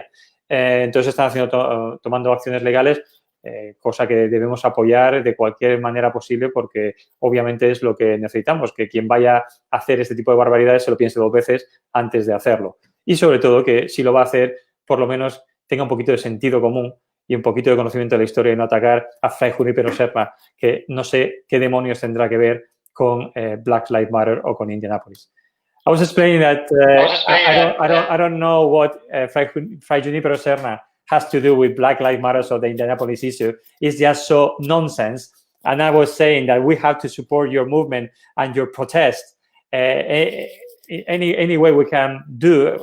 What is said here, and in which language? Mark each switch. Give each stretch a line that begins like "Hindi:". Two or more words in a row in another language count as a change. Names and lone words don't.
Spanish: Entonces están tomando acciones legales, cosa que debemos apoyar de cualquier manera posible porque obviamente es lo que necesitamos, que quien vaya a hacer este tipo de barbaridades se lo piense dos veces antes de hacerlo. Y sobre todo que si lo va a hacer, por lo menos tenga un poquito de sentido común y un poquito de conocimiento de la historia y no atacar a Fray Junípero Serra, que no sé qué demonios tendrá que ver con Black Lives Matter o con Indianapolis.
English: I was explaining that I don't know what Fray Junípero Serra has to do with Black Lives Matter or the Indianapolis issue. It's just so nonsense. And I was saying that we have to support your movement and your protest any way we can do.